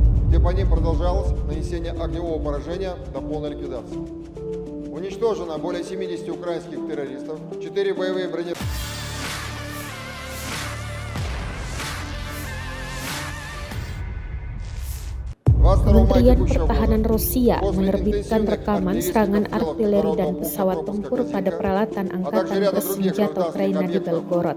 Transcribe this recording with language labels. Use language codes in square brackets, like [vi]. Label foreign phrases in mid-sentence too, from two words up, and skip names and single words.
[ru] где по ним продолжалось нанесение огневого поражения до полной ликвидации. Уничтожено более 70 украинских террористов, 4 боевые бронетанки. [id] Kementerian Pertahanan Rusia menerbitkan rekaman serangan artileri dan pesawat tempur pada peralatan angkatan bersenjata Ukraina di Belgorod.